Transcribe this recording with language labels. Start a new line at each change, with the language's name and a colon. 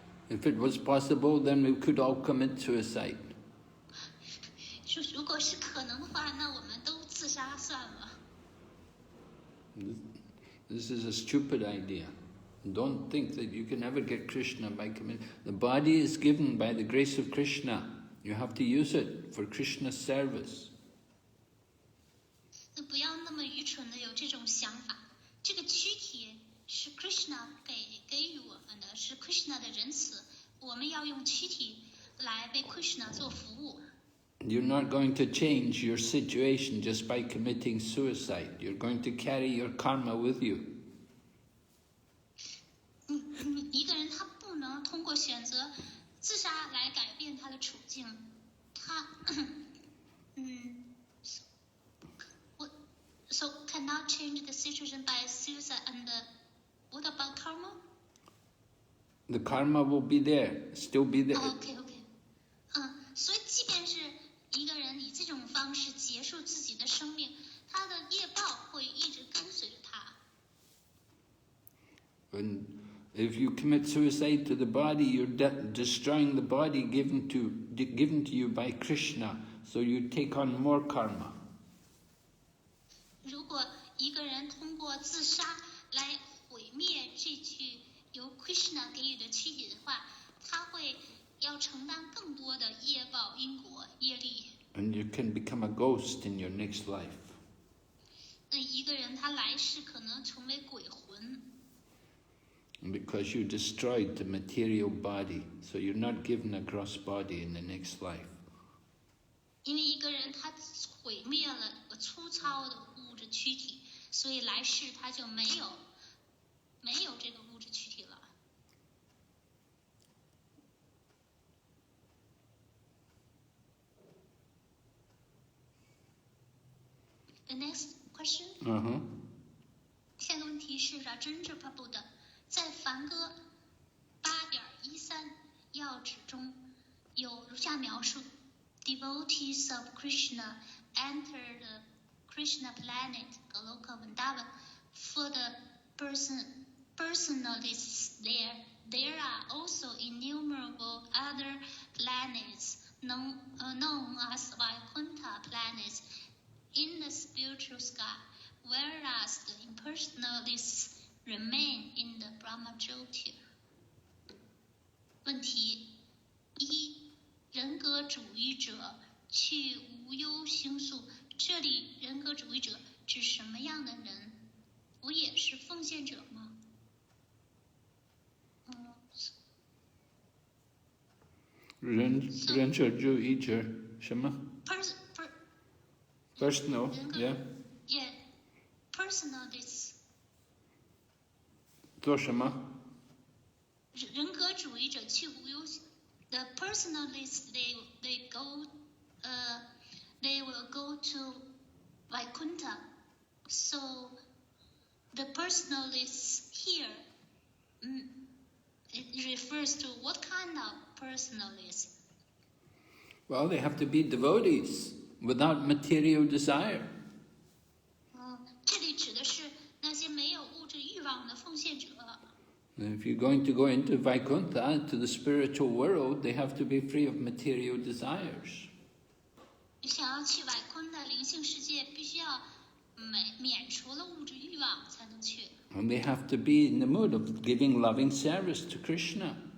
English: If it was possible, then we could all commit suicide.
Chinese: 如果是可能的话，那我们都自杀算了。
English: This is a stupid idea. Don't think that you can ever get Krishna by committing. The body is given by the grace of Krishna. You have to use it for Krishna's service.
Chinese: 不要那么愚蠢的有这种想法。这个躯体是 Krishna 给予我们的，是 Krishna 的仁慈。我们要用躯体来为 Krishna 做服务。
English: You're not going to change your situation just by committing suicide. You're going to carry your karma with you.
Chinese: 一个人他不能通过选择自杀来改变他的处境，他
English: So cannot change the situation by suicide. And what about karma? The karma will be there, still be there.
Chinese: OK， 所以即便是一个人以这种方式结束自己的生命，他的业报会一直跟随着他。
English: And if you commit suicide to the body, you're destroying the body given to you by Krishna, so you take on more karma.
Chinese: 如果一个人通过自杀来毁灭这具由 Krishna 给予的躯体的话，他会要承担更多的业报、因果、业力。
English: And you can become a ghost in your next life.
Chinese: 那一个人他来世可能成为鬼魂。
English: Because you destroyed the material body, so you're not given a gross body in the next life.
Chinese: 因为一个人他毁灭了粗糙的物质躯体，所以来世他就没有这个物质躯体了。
English: The next question.
Chinese: 下个问题是Rajendra Prabhu 的，在梵歌8.13要旨中有如下描述
English: ：Devotees of Krishna enter the Krishna planet Goloka Vrindavan for the personalists there. There are also innumerable other planets known as Vaikuntha planets in the spiritual sky, whereas the impersonalists remain in the Brahmajyoti.
Chinese: 问题一：人格主义者去无忧星宿，这里人格主义者指什么样的人？我也是奉献者吗？人者主义者什么？
English: Personal, yeah. Yeah, personalists.
Chinese: 做什么？人格主义者去无忧。
English: The personalists they will go to Vaikuntha. So the personalists here it refers to what kind of personalists? Well, they have to be devotees without material desire.
Chinese: 这里指的是那些没有物质欲望的奉献者。
English: And if you're going to go into Vaikuntha, to the spiritual world, they have to be free of material desires.
Chinese: 你想要去外坤的灵性世界，必须要免除了物质欲望才能去。
English: And they have to be in the mood of giving loving service to Krishna.